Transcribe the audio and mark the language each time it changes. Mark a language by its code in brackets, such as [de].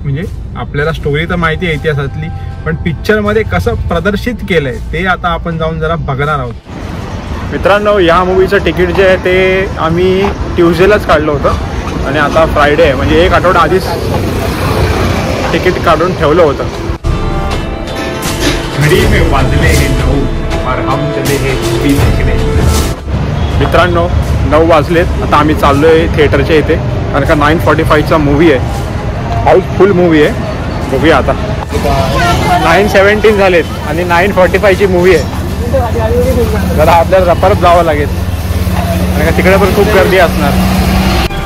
[mr] म्हणजे आपल्याला स्टोरी तर माहिती आहे इतिहासातली, पण पिक्चरमध्ये कसं प्रदर्शित केलंय ते आता आपण जाऊन जरा बघणार आहोत. मित्रांनो, या मूवीचं तिकीट जे आहे ते आम्ही ट्यूजडेलाच काढलं होतं आणि आता फ्रायडे आहे, म्हणजे एक आठवडा आधीच तिकीट काढून ठेवलं होतं. [hi] घडी में वाजले हे 9 और हम चले हे 20 देखने. [mr] मित्रांनो 9 वाजलेत, आता आम्ही चाललोय थिएटरच्या इथे, कारण का 9:45चा मूवी आहे, हाऊसफुल मूवी आहे. बघूया आता. 9:17 झालेत आणि 9:45ची मूवी आहे. जरा आपल्याला परत जावं लागेल, कारण का तिकडे पण खूप गर्दी असणार.